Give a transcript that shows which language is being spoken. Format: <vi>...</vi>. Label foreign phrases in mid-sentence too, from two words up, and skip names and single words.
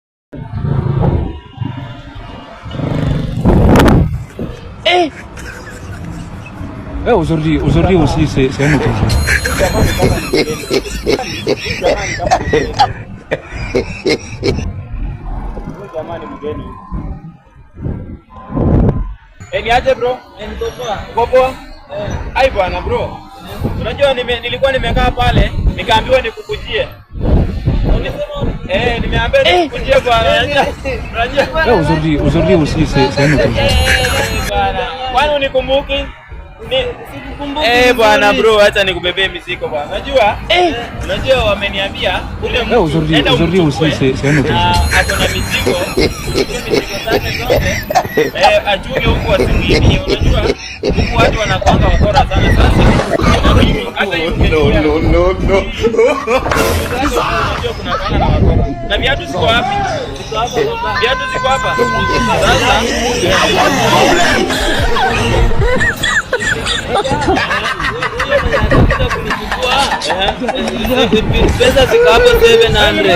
<fr>Aujourd'hui aussi, c'est un autre jour.</fr> <sw>Niaje bro? Niko poa. Ai bwana bro. Unajua nilikuwa nimekaa pale, nikaambiwa nikukujie. Nimeambiwa nikukujie bwana.</sw> <fr>Aujourd'hui aussi, c'est un autre jour.</fr> <sw>Bwana. Kwani unikumbuki? Bwana bro, acha nikubebee mizigo bwana. Unajua wameniambia ule mtu</sw> <fr>aujourd'hui aussi, c'est un autre jour.</fr> <sw>Ako na mizigo zake zote. Achunge huko asingini. Unajua huko watu wanakuanga wakora sana sasa. Hata no. Na viatu ziko wapi? Viatu ziko hapa. Sasa pesa ziko hapo 700.</sw>